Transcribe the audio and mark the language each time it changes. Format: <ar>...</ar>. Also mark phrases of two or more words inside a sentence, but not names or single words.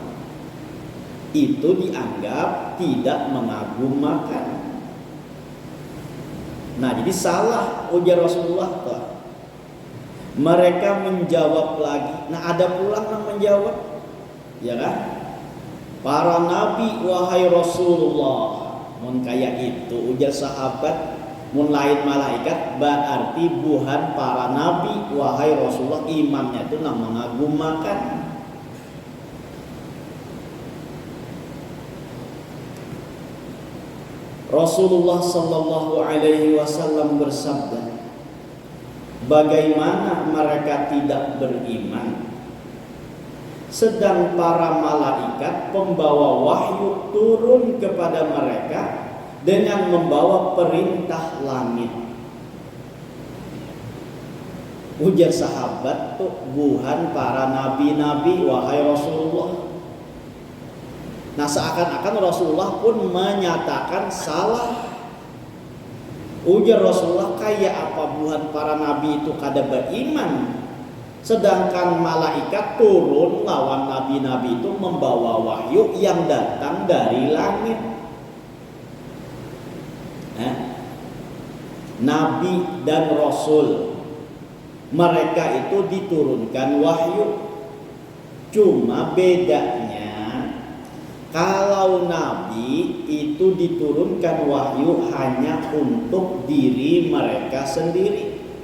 <id>Itu dianggap tidak mengagumkan.</id> <bjn>Nah jadi salah ujar Rasulullah tuh.</bjn> <id>Mereka menjawab lagi. Nah ada pula yang menjawab, ya kan? Para nabi wahai Rasulullah.</id> <bjn>Mun kayak itu ujar sahabat, mun lain malaikat berarti buhan para nabi wahai Rasulullah, imannya itu nang mengagumkan.</bjn> <id>Rasulullah sallallahu alaihi wasallam bersabda, bagaimana mereka tidak beriman sedang para malaikat pembawa wahyu turun kepada mereka dengan membawa perintah langit.</id> <bjn>Ujar sahabat tuh buhan para nabi-nabi wahai Rasulullah.</bjn> <id>Nah seakan-akan Rasulullah pun menyatakan salah.</id> <bjn>Ujar Rasulullah, kayak apa buhan para nabi itu kada beriman, sedangkan malaikat turun lawan nabi-nabi itu membawa wahyu yang datang dari langit.</bjn> <id>Nabi dan Rasul mereka itu diturunkan wahyu. Cuma bedanya kalau Nabi itu diturunkan wahyu hanya untuk diri mereka sendiri.</id>